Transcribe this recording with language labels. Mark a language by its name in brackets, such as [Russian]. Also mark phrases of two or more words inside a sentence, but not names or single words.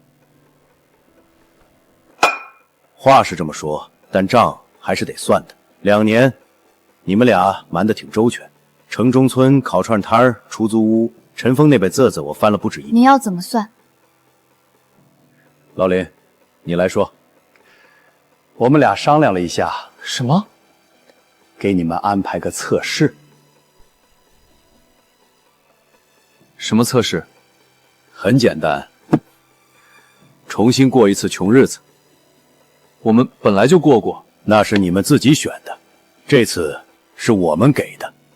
[Chinese] 話是這麼說，但賬還是得算的。2年，你們倆瞞得挺周全。城中村烤串攤、出租屋，陳峰那本冊子我翻了不止一遍。您要怎麼算？老林，你來說。我們倆商量了一下。什麼？給你們安排個測試。什麼測試？很簡單，重新過一次窮日子。我們本來就過，那是你們自己選的，這次是我們給的。